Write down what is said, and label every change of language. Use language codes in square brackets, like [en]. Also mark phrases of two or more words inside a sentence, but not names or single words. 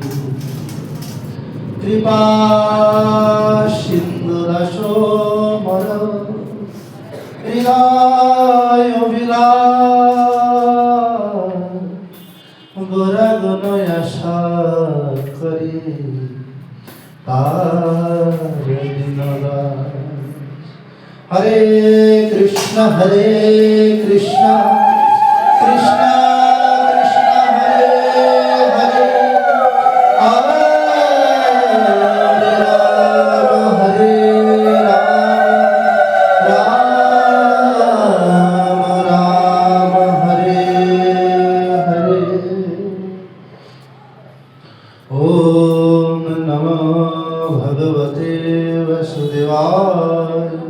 [bn] কৃপা সিন্ধু দাস মর হৃদয় অভিলাষ গোরা গুণ আশা করি তার হরে কৃষ্ণ কৃষ্ণ কৃষ্ণ হরে হরে হরে রাম হরে রাম [sa] রাম রাম হরে হরে ওম নমো ভগবতে বাসুদেবায়